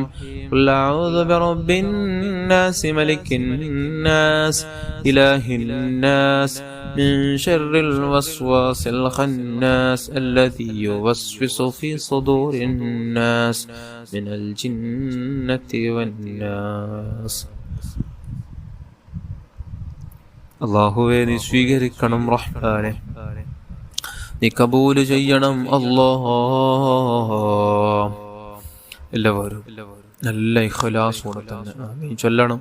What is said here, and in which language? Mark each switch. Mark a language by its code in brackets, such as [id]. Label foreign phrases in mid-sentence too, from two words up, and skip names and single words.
[ar] قل أعوذ برب الناس ملك الناس إله الناس من شر الوسواس الخناس الذي يوسوس في صدور الناس من الجنة والناس. [ml] അല്ലാഹുവേ നീ സ്വീകരിക്കണം റഹ്മാനെ, നീ കബൂൽ ചെയ്യണം അല്ലാഹ്. എല്ലാവരും നല്ല ഇഖ്ലാസോടെ തന്നെ ആമീൻ ചൊല്ലണം.